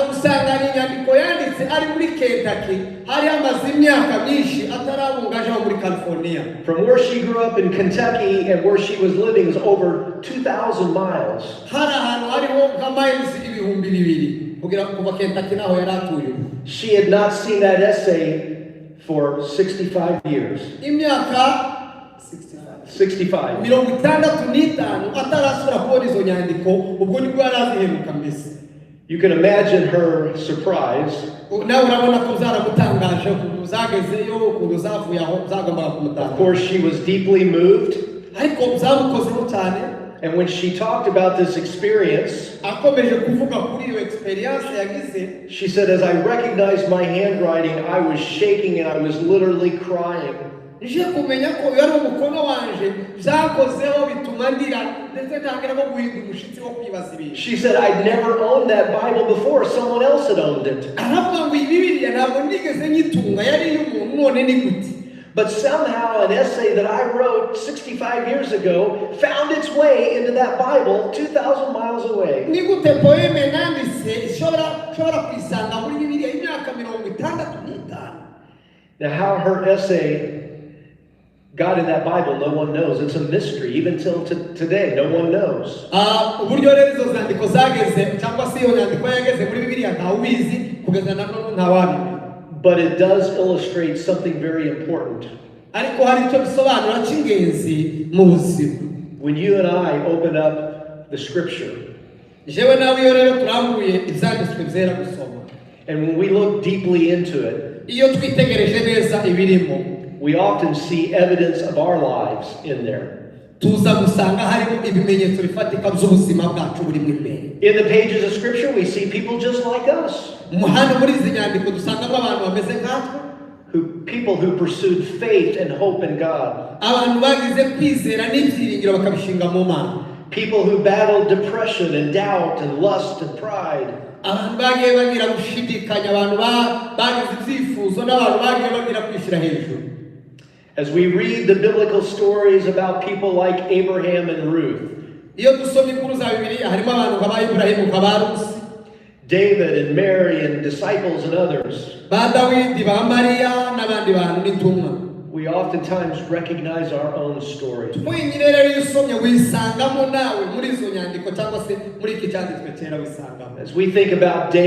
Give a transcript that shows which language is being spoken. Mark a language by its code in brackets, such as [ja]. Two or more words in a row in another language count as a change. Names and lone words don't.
[en] From where she grew up in Kentucky and where she was living is over 2,000 miles. She had not seen that essay for 65 years. 65. [rw] mirongo itandatu n'itanu atarasubira kubona izo nyandiko, ubwo nibwo yari aziheruka mbese. [en] You can imagine her surprise [rw] nawe urabona ko zaramutangaje ukuntu zagezeyo, ukuntu zavuye aho zagombaga [en] Of [rw] kumutanga. [en] course, she was deeply moved. [rw] ariko zamukozeho cyane. [en] And when she talked about this experience, [rw] akomeje kuvuga kuri iyo experience yagize, [en] she said, as I recognized my handwriting, I was shaking and I was literally crying. [rw] nije kumenya ko yari umukono wanje byakozeho bituma ndira ndetse ntangira no guhinda umushyitsi wo kwibaza ibintu. [en] She said, I'd never owned that Bible before. Someone else had owned it. [rw] aravuga ngo iyi Bibiliya ntabwo nigeze nyitunga, yari iy'umuntu, none ni gute? [en] But somehow an essay that I wrote 65 years ago found its way into that Bible 2,000 miles away. [rw] ni gute poeme nanditse ishobora kwisanga muri Bibiliya y'imyaka 65? [en] Now, how her essay got in that Bible, no one knows. It's a mystery. Even till today, no one knows. [rw] uburyo rero izo zandiko zageze cyangwa se iyo nyandiko yageze muri Bibiliya ntawubizi kugeza na none ntawabimenya. [en] But it does illustrate something very important. [rw] ariko hari icyo bisobanura cy'ingenzi mu buzima. [en] When you and I open up the scripture, [rw] jewe nawe iyo rero turambuye ibyanditswe byera gusoma, [en] and when we look deeply into it, [rw] iyo twitegereje neza ibirimo, [en] we often see evidence of our lives in there. [rw] tuza gusanga harimo ibimenyetso bifatika by'ubuzima bwacu burimo imbere. [en] In the pages of scripture, we see people just like us. [rw] Hano muri izi nyandiko dusangamo abantu bameze nkatwe, [en] People who pursued faith and hope in God. [rw] abantu bagize kwizera n'ibyiringiro bakabishinga mu Mana. [en] People who battled depression and doubt and lust and pride. [rw] abantu bagiye bagira gushidikanya, abantu bagize ibyifuzo, n'abantu bagiye bagira kwishyira hejuru. [en] As we read the biblical stories about people like Abraham and Ruth, [rw] iyo dusoma inkuru za Bibiliya harimo abantu nka ba Iburahimu, nka ba Rusi, [en] David and Mary and disciples and others, [rw] ba Dawidi, ba Mariya n'abandi bantu n'intumwa. [en] we oftentimes recognize our own story. [rw] twenyine rero iyo usomye wisangamo nawe muri izo nyandiko cyangwa se muri iki cyanditswe cyera wisangamo. [en] As we think about David